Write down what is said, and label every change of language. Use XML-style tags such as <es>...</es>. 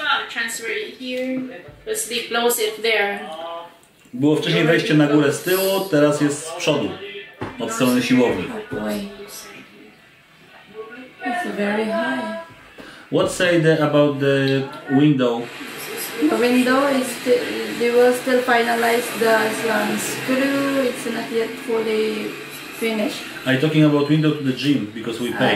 <en>transfer it here. Because they close it there.</en> <pl>Było wcześniej wejście na górę z tyłu, teraz jest z przodu, od strony siłowni.</pl> <en>Oh boy. It's very high. What say about the window? The window is they will still finalize the screw. It's not yet fully finished. Are you talking about window to the gym because we pay?</en>